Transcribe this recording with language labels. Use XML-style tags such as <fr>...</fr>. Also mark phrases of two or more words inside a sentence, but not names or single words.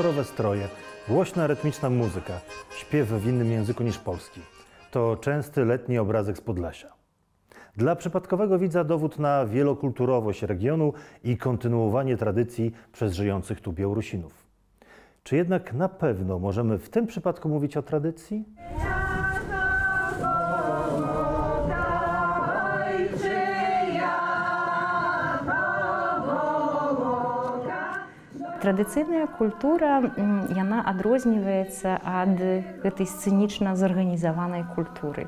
<pl>nastroje, głośna, rytmiczna muzyka, śpiew w innym języku niż polski. To częsty letni obrazek z Podlasia. Dla przypadkowego widza dowód na wielokulturowość regionu i kontynuowanie tradycji przez żyjących tu Białorusinów. Czy jednak na pewno możemy w tym przypadku mówić o tradycji?</pl> <be>Традыцыйная культура, яна адрозніваецца ад гэтай сцэнічна зарганізаванай культуры.</be>